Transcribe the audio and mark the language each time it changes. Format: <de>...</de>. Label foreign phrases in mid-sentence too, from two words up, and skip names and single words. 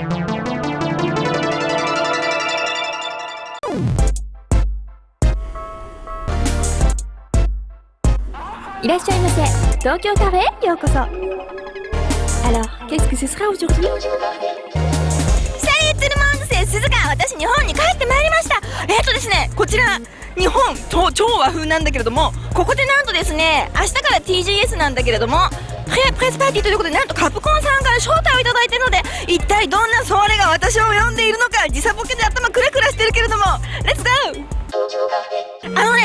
<fr>Alors, qu'est-ce que ce sera aujourd'hui? Salut tout le monde, c'est Suzuka.</fr> <ja>私日本に帰ってまいりました。ですね、こちら日本超和風なんだけれども、ここでなんとですね、明日から TGS なんだけれども、プレスパーティーということでなんとカプコンさんから招待をいただいているので、一体どんなソワレが私を呼んでいるのか、時差ボケで頭クラクラしてるけれども、レッツゴー。</ja>